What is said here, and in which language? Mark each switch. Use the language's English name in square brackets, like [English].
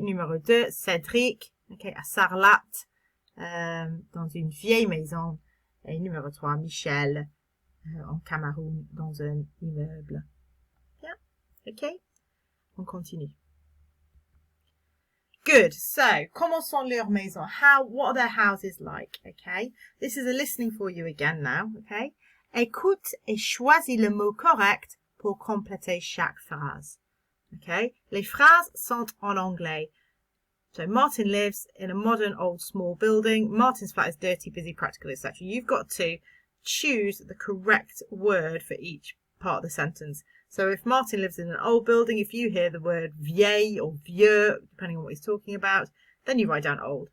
[French] Numéro 2, Cédric, okay, à Sarlat, dans une vieille maison. Et numéro 3, Michel, en Cameroun, dans un immeuble. Yeah, okay? On continue. [English] Good. So, [French] comment sont leurs maisons? [English] What are their houses like? Okay. This is a listening for you again now. Okay. [French] Écoute et choisis le mot correct pour compléter chaque phrase. Okay. Les phrases sont en anglais. [English] So, Martin lives in a modern, old, small building. Martin's flat is dirty, busy, practical, etc. You've got to choose the correct word for each part of the sentence. So if Martin lives in an old building, if you hear the word vieille or vieux, depending on what he's talking about, then you write down old.